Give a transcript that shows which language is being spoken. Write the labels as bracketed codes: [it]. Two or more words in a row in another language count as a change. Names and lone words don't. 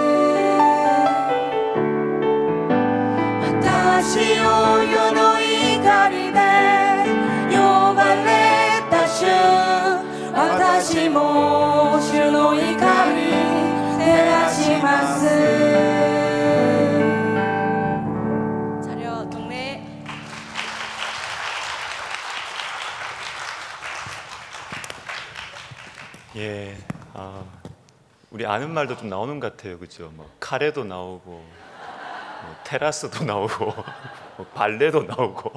[ja] 私を世の光で呼ばれた主、私も主の光照らします。 [ko] 자료 동네. 예, 우리 아는 말도 좀 나오는 것 같아요, 그렇죠? 뭐 카레도 나오고, 뭐 테라스도 나오고, 뭐 발레도 나오고.